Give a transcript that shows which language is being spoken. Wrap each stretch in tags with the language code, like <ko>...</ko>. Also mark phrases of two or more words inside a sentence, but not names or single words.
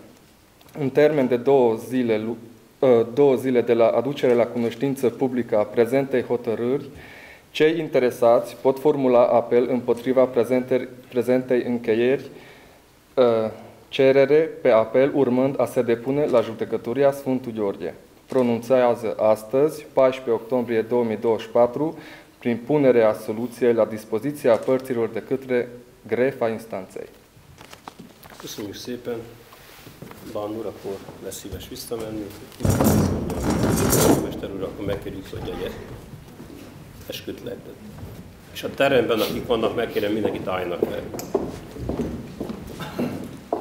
<ro>În termen de 2 zile de la aducere la cunoștință publică a prezentei hotărâri, cei interesați pot formula apel împotriva prezentei încheieri, cerere pe apel urmând a se depune la Judecătoria Sfântul Gheorghe. Pronunțează astăzi, 14 octombrie 2024, prin punerea soluției la dispoziția părților de către grefa instanței.</ro> <hu>Köszönjük szépen! Bán úr, akkor lesz szíves visszamenni. Mester úr, akkor megkérjük, hogy egy esküt lehetett. És a teremben, akik vannak, megkérem, mindenkit álljanak fel.</hu>